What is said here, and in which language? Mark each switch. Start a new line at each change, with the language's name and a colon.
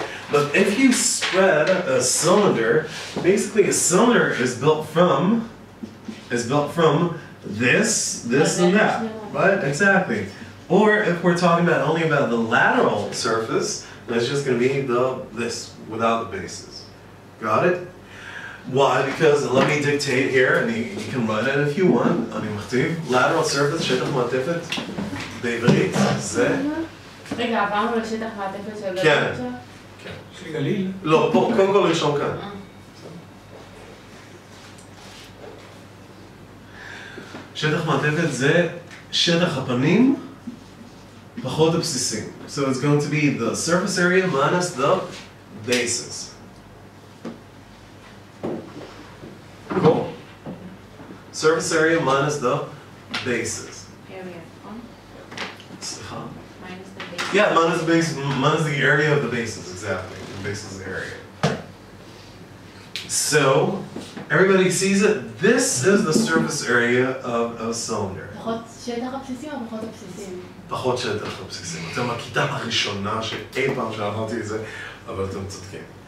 English: But if you spread a cylinder, basically a cylinder is built from this, and that, right? Exactly. Or if we're talking about only about the lateral surface, then it's just going to be this without the bases. Got it? Why? Because let me dictate here, and you can write it if you want.
Hebrew: אני מכתיב lateral surface שטח מעטפת בעברית זה. רגע, עברנו לשטח מעטפת של גליד כן. עכשיו? יש לי גליל. לא, פה, קודם כל לרשום כאן. שטח מעטפת זה שטח הפנים פחות הבסיסים.
English: So it's going to be the surface area minus the bases. Cool. Surface area minus the bases. area,
Hebrew: נכון? סליחה?
English: minus the base. Yeah, minus the area of the bases, exactly. The bases of the area. So, everybody sees it. This is the surface area of a cylinder.
Hebrew: פחות שטח הבסיסים או פחות הבסיסים? פחות שטח הבסיסים. אתם הכיתה הראשונה שאי פעם שאמרתי את זה, אבל אתם צודקים.